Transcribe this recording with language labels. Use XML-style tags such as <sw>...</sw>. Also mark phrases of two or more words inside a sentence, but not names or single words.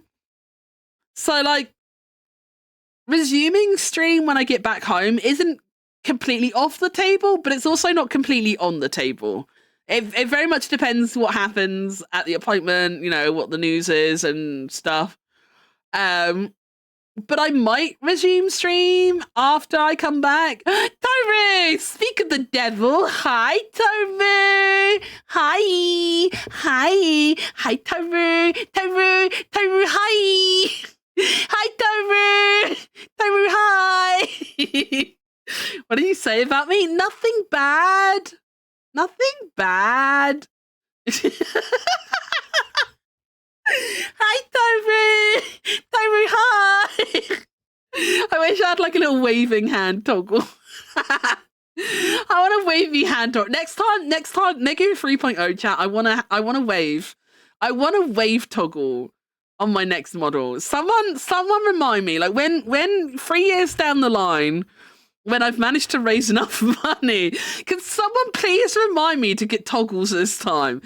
<en>So, like, resuming stream when I get back home isn't completely off the table, but it's also not completely on the table. It very much depends what happens at the appointment, you know, what the news is and stuff. But I might resume stream after I come back. Toru! Speak of the devil. Hi, Toru! Hi! Hi! Hi, Toru! Toru! Toru, hi! Hi, Toru! Toru, hi! What did you say about me? Nothing bad. Nothing bad. Hi, Toru! Toru, hi! I wish I had like a little waving hand toggle. I want a wavy hand toggle. Next time, Negu 3.0 chat, I wanna wave. I want a wave toggle on my next model. Someone remind me, like when 3 years down the line, when I've managed to raise enough money, can someone please remind me to get toggles this time?</en>